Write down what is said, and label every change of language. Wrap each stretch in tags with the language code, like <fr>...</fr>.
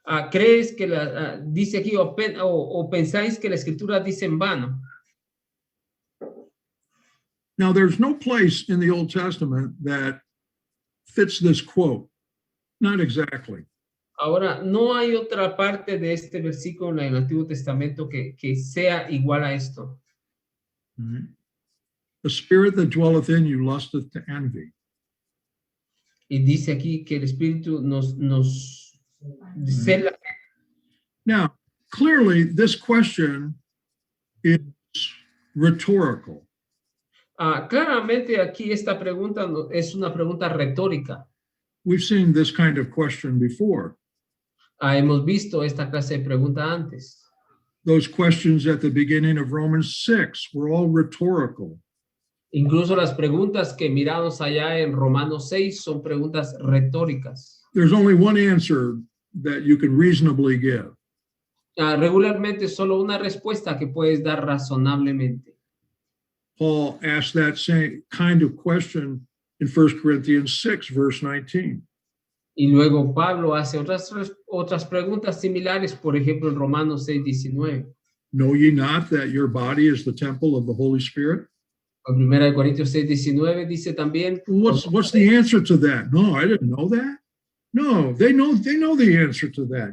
<es>¿Crees que dice aquí o pensáis que la escritura dice en vano?</es> <en>Now, there's no place in the Old Testament that fits this quote. Not exactly.</en> <es>Ahora, no hay otra parte de este versículo en el Antiguo Testamento que sea igual a esto. Mm-hmm.</es> <en>The spirit that dwelleth in you lusteth to envy.</en> <es>Y dice aquí que el Espíritu nos cela.</es> <en>Now, clearly, this question is rhetorical.</en> <es>Claramente aquí esta pregunta es una pregunta retórica.</es> <en>We've seen this kind of question before.</en> <es>Hemos visto esta clase de pregunta antes.</es> <en>Those questions at the beginning of Romans 6 were all rhetorical.</en> <es>Incluso las preguntas que miramos allá en Romanos 6 son preguntas retóricas.</es> <en>There's only one answer that you can reasonably give.</en> <es>Regularmente solo una respuesta que puedes dar razonablemente.</es> <en>Paul asked that same kind of question in 1 Corinthians 6, verse 19.</en> <es>Y luego Pablo hace otras preguntas similares, por ejemplo, en Romanos 6:19.</es> <en>Know ye not that your body is the temple of the Holy Spirit?</en> <es>En 1 Corintios 6:19 dice también.</es> <en>What's the answer to that? No, I didn't know that. No, they know the answer to that.</en>